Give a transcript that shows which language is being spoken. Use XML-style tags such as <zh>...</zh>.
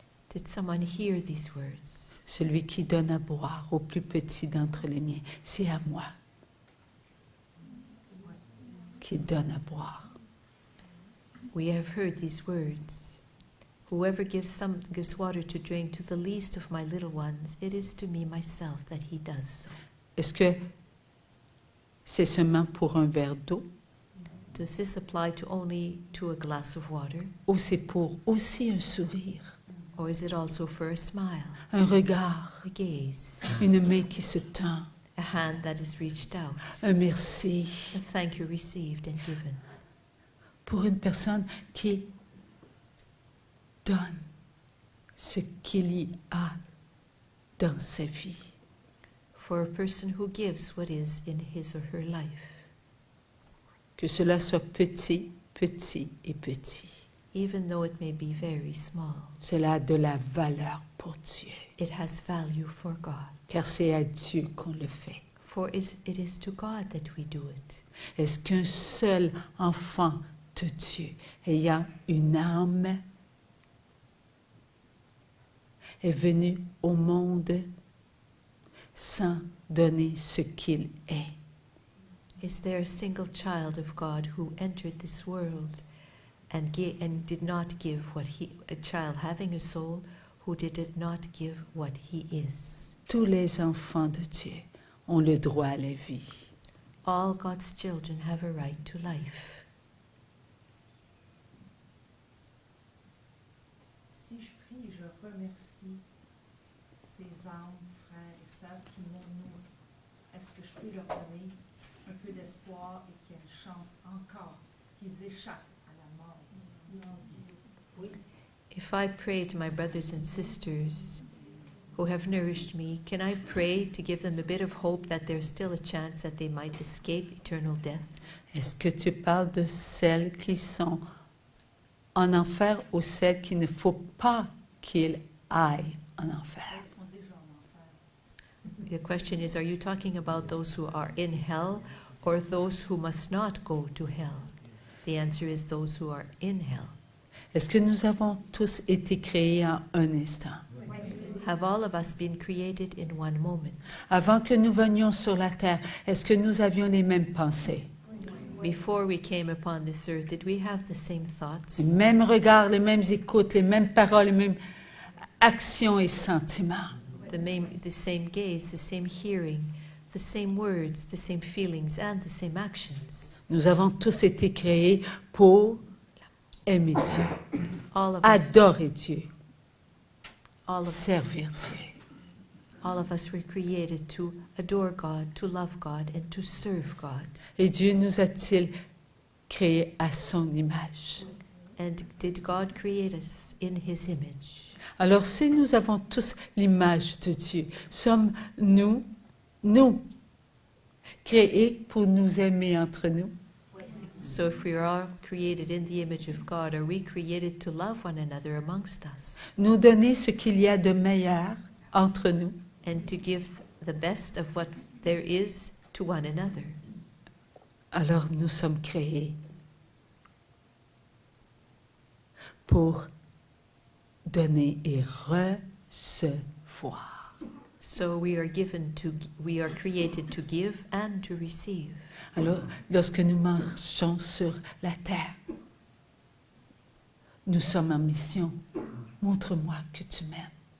<en>Did someone hear these words?</en> <fr>Celui qui donne à boire au plus petit d'entre les miens, c'est à moi qui donne à boire.</fr> <en>We have heard these words. Whoever gives water to drink to the least of my little ones, it is to me myself that he does so.</en> <fr>Est-ce que c'est seulement pour un verre d'eau</fr> <en>Does this apply only to a glass of water?</en> <fr>ou c'est pour aussi un sourire,</fr> <en>Or is it also for a smile,</en> <fr>un regard,</fr> <en>a gaze,</en> <fr>une main qui se tend,</fr> <en>a hand that is reached out,</en> <fr>un merci</fr> <en>a thank you received and given?</en> <fr>pour une personne qui donne ce qu'il y a dans sa vie.</fr> <en>For a person who gives what is in his or her life,</en> <fr>Que cela soit petit, petit et petit.</fr> <en>even though it may be very small,</en> <fr>Cela a de la valeur pour Dieu,</fr> <en>it has value for God.</en> <fr>car c'est à Dieu qu'on le fait.</fr> <en>For it is to God that we do it.</en> <fr>Est-ce qu'un seul enfant de Dieu ayant une âme est venu au monde sans donner ce qu'il est?</fr> <en>Is there a single child of God who entered this world and did not give a child having a soul who did not give what he is?</en> <fr>Tous les enfants de Dieu ont le droit à la vie.</fr> <en>All God's children have a right to life.</en> <fr>Si je prie et je remercie ces âmes, frères et sœurs qui m'ont nourri, est-ce que je peux leur donner un peu d'espoir et qu'il y ait une chance encore qu'ils échappent à la mort? Oui.</fr> <en>If I pray to my brothers and sisters who have nourished me, can I pray to give them a bit of hope that there's still a chance that they might escape eternal death?</en> <fr>Est-ce que tu parles de celles qui sont en enfer ou celles qu'il ne faut pas qu'ils aillent en enfer? Ils sont déjà en enfer.</fr> <en>The question is, are you talking about those who are in hell or those who must not go to hell? The answer is those who are in hell.</en> <fr>Est-ce que nous avons tous été créés en un instant?</fr> <en>Have all of us been created in one moment?</en> <fr>Avant que nous venions sur la terre, est-ce que nous avions les mêmes pensées?</fr> <en>Before we came upon this earth, did we have the same thoughts?</en> <fr>Les mêmes regards, les mêmes écoutes, les mêmes paroles, les mêmes actions et sentiments?</fr> <en>The same gaze, the same hearing, the same words, the same feelings, and the same actions.</en> <fr>Nous avons tous été créés pour aimer Dieu,</fr> <en>All of us,</en> <fr>adorer Dieu.</fr> <en>All of,</en> <fr>servir Dieu.</fr> <en>all of us were created to adore God, to love God, and to serve God.</en> <fr>Et Dieu nous a-t-il créés à son image?</fr> <en>And did God create us in His image?</en> <fr>Alors si nous avons tous l'image de Dieu, sommes-nous, créés pour nous aimer entre nous?</fr> <en>So if we are all created in the image of God, are we created to love one another amongst us</en> <fr>Nous donner ce qu'il y a de meilleur entre nous?</fr> <en>and to give the best of what there is to one another?</en> <fr>Alors nous sommes créés pour donner et recevoir.</fr> <en>So we are created to give and to receive.</en> <fr>Alors, lorsque nous marchons sur la terre, nous sommes en mission. Montre-moi que tu m'aimes.</fr>